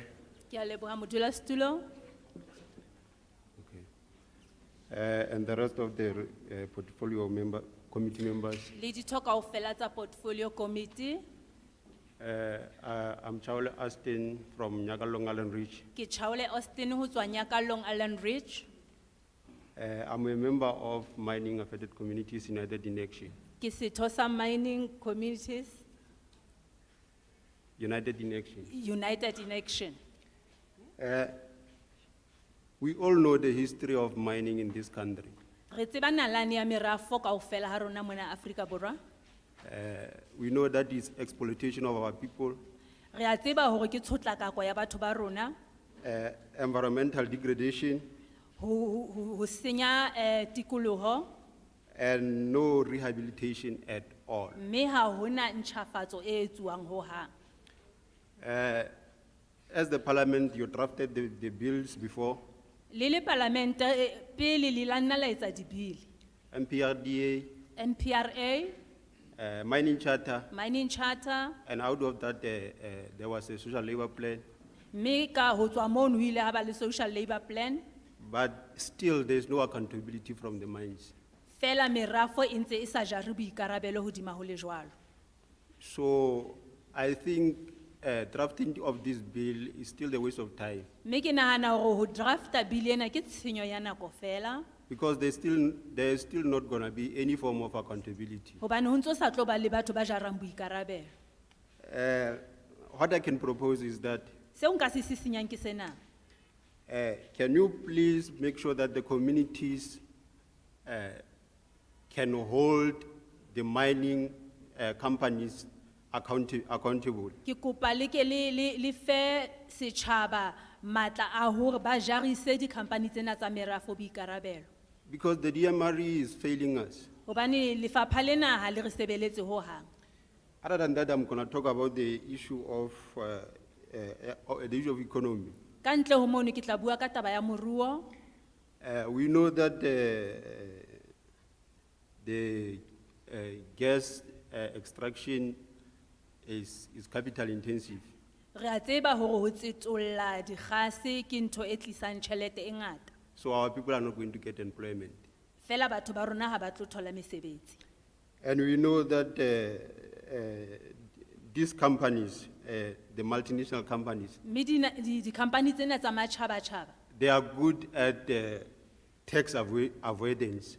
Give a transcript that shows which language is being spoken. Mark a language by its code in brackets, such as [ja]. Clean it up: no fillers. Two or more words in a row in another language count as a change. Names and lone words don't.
[st] Ke a leboha modulasetulo. [en] And the rest of the portfolio committee members. [st] Le ditho kaofela tsa [en] portfolio committee. I'm Chaule Astin from Nyakalong Allen Ridge. [st] Ke Chaule Austin ho tswa Nyakalong Allen Ridge. [en] I'm a member of Mining Affected Communities United in Action. [st] Ke setho sa [en] mining communities. [st] United in Action. United in Action. [en] We all know the history of mining in this country. [st] Re tseba nalane ya merafo kaofela ha rona mona Afrika Borwa. [en] We know that is exploitation of our people, [st] Re a tseba hore ke tshotlakako ya batho ba rona, [en] environmental degradation, [st] ho senya tikoloho, [en] and no rehabilitation at all. [st] mme ha hona ntjhafatso e etsuwang ho hang. [en] As the parliament, you drafted the bills before, [st] Le parlamente pele le la nna la etsa dibili. [en] MPRDA, NPRA, mining charter, mining charter, and out of that, there was a social labor plan. [st] mme ka ho tswa mono ho ile ha ba le [en] social labor plan. But still, there's no accountability from the mines. [st] Fela merafo e ntse e sa jare boikarabelo hodima ho le jwalo. [en] So I think drafting of this bill is still a waste of time, [st] Mme ke nahana hore ho drafta bill ena ke tshenyo ya nako fela, [en] because there's still not going to be any form of accountability. [st] hobane ho ntso sa tlo ba le batho ba jarang boikarabelo. [en] What I can propose is that, [st] Seo nka se sisinyang ke sena. [en] can you please make sure that the communities can hold the mining companies accountable? [st] Ke kopa le ke le fe setjhaba matla a hore ba jarise di-company tsena tsa merafo boikarabelo. [en] Because the DMRE is failing us. [st] Hobane lefapha lena ha le re sebeletse ho hang. [en] Other than that, I'm going to talk about the issue of economy. [st] Ka ntle ho mono ke tla bua ka taba ya moruo. [en] We know that the gas extraction is capital intensive. [st] Re a tseba hore ho tsetolla dikgase ke ntho e tlisang tjhelete e ngata. [en] So our people are not going to get employment. [st] Fela batho ba rona ha ba tlo thola mesebetsi. [en] And we know that these companies, the multinational companies, [st] Mme di-company tsena tsa matjhaba-tjhaba [en] they are good at tax avoidance.